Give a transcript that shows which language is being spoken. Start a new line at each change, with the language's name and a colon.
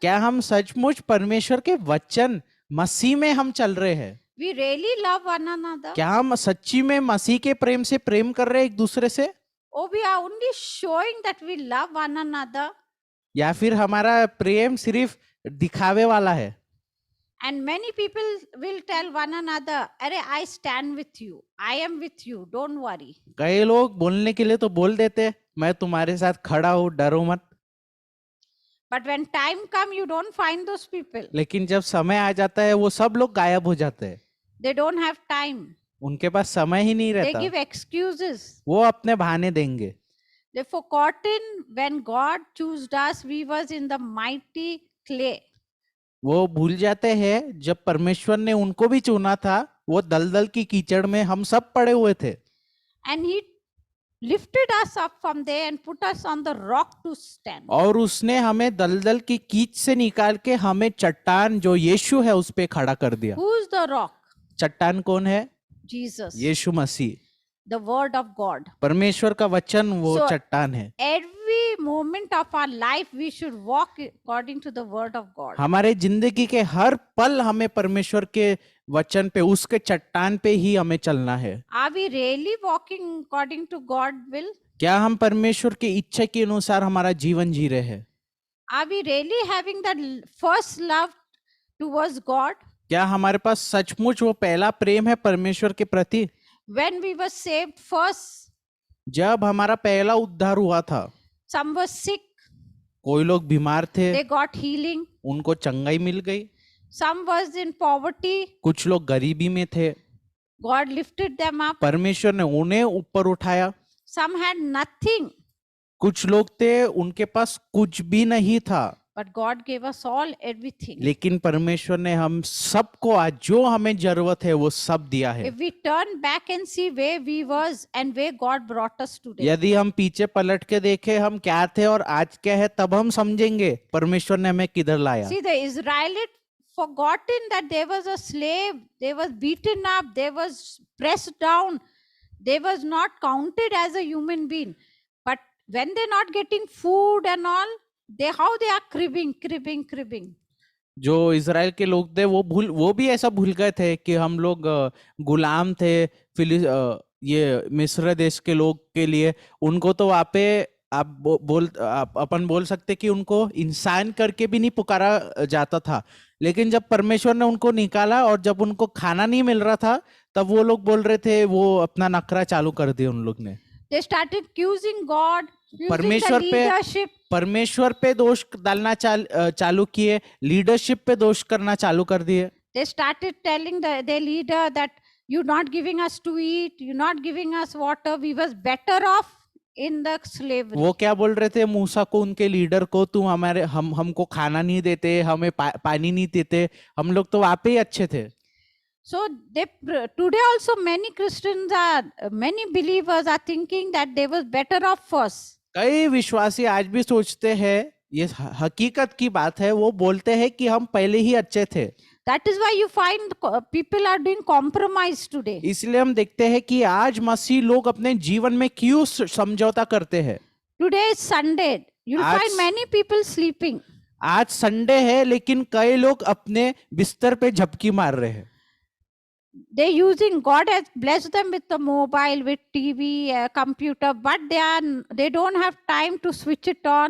Hindi: क्या हम सचमुच परमेश्वर के वचन मसीह में हम चल रहे हैं?
English: We really love one another?
Hindi: क्या हम सच्ची में मसीह के प्रेम से प्रेम कर रहे हैं एक दूसरे से,
English: Or we are only showing that we love one another?
Hindi: या फिर हमारा प्रेम सिर्फ दिखावे वाला है?
English: And many people will tell one another, "Arey, I stand with you. I am with you. Don't worry."
Hindi: कई लोग बोलने के लिए तो बोल देते, मैं तुम्हारे साथ खड़ा हूँ, डरो मत।
English: But when time come, you don't find those people.
Hindi: लेकिन जब समय आ जाता है वो सब लोग गायब हो जाते हैं।
English: They don't have time.
Hindi: उनके पास समय ही नहीं
English: They
Hindi: रहता,
English: give excuses.
Hindi: वो अपने बहाने देंगे।
English: They forgotten when God chose us, we was in the mighty clay.
Hindi: वो भूल जाते हैं जब परमेश्वर ने उनको भी चुना था, वो दलदल की कीचड़ में हम सब पड़े हुए थे,
English: And He lifted us up from there and put us on the rock to stand.
Hindi: और उसने हमें दलदल की कीच से निकाल के हमें चट्टान जो यीशु है उस पे खड़ा कर दिया।
English: Who's the rock?
Hindi: चट्टान कौन है?
English: Jesus.
Hindi: Yeshu Masih,
English: The word of God.
Hindi: परमेश्वर का वचन वो
English: So,
Hindi: चट्टान है।
English: Every moment of our life we should walk according to the word of God.
Hindi: हमारे जिंदगी के हर पल हमें परमेश्वर के वचन पे, उसके चट्टान पे ही हमें चलना है।
English: Are we really walking according to God's will?
Hindi: क्या हम परमेश्वर की इच्छा के अनुसार हमारा जीवन जी रहे हैं?
English: Are we really having that first love towards God?
Hindi: क्या हमारे पास सचमुच वो पहला प्रेम है परमेश्वर के प्रति?
English: When we were saved first,
Hindi: जब हमारा पहला उद्धार हुआ था,
English: some were sick.
Hindi: कोई लोग बीमार थे,
English: they got healing.
Hindi: उनको चंगाई मिल गई।
English: Some was in poverty,
Hindi: कुछ लोग गरीबी में थे,
English: God lifted them up.
Hindi: परमेश्वर ने उन्हें ऊपर उठाया।
English: Some had nothing,
Hindi: कुछ लोग थे उनके पास कुछ भी नहीं था,
English: but God gave us all everything.
Hindi: लेकिन परमेश्वर ने हम सबको आज जो हमें जरूरत है वो सब दिया है।
English: If we turn back and see where we was and where God brought us today,
Hindi: यदि हम पीछे पलट के देखें हम क्या थे और आज क्या है, तब हम समझेंगे परमेश्वर ने हमें किधर लाया।
English: see, the Israelite forgotten that there was a slave, they was beaten up, they was pressed down, they was not counted as a human being. But when they're not getting food and all, how they are cribbing.
Hindi: जो Israel के लोग थे वो भी ऐसा भूल गए थे कि हम लोग गुलाम थे ये मिस्र देश के लोग के लिए। उनको तो वहाँ पे अपन बोल सकते कि उनको इंसान करके भी नहीं पुकारा जाता था, लेकिन जब परमेश्वर ने उनको निकाला और जब उनको खाना नहीं मिल रहा था तब वो लोग बोल रहे थे, वो अपना नखरा चालू कर दिया उन लोग ने।
English: They started accusing God, accusing
Hindi: परमेश्वर
English: the
Hindi: पे
English: leadership.
Hindi: परमेश्वर पे दोष डालना चालू किए, लीडरशिप पे दोष करना चालू कर दिए।
English: They started telling their leader that you're not giving us to eat, you're not giving us water, we was better off in the slavery.
Hindi: वो क्या बोल रहे थे मूसा को, उनके लीडर को, तुम हमको खाना नहीं देते, हमें पानी नहीं देते, हम लोग तो वहाँ पे ही अच्छे थे।
English: So today also many Christians many believers are thinking that they was better off first.
Hindi: कई विश्वासी आज भी सोचते हैं, ये हकीकत की बात है, वो बोलते हैं कि हम पहले ही अच्छे थे।
English: That is why you find people are doing compromise today.
Hindi: इसलिए हम देखते हैं कि आज मसीह लोग अपने जीवन में क्यों समझौता करते हैं।
English: Today is Sunday. You'll find many people sleeping.
Hindi: आज संडे है लेकिन कई लोग अपने बिस्तर पे झपकी मार रहे हैं।
English: They're using, God has blessed them with the mobile, with TV, computer, but they don't have time to switch it on.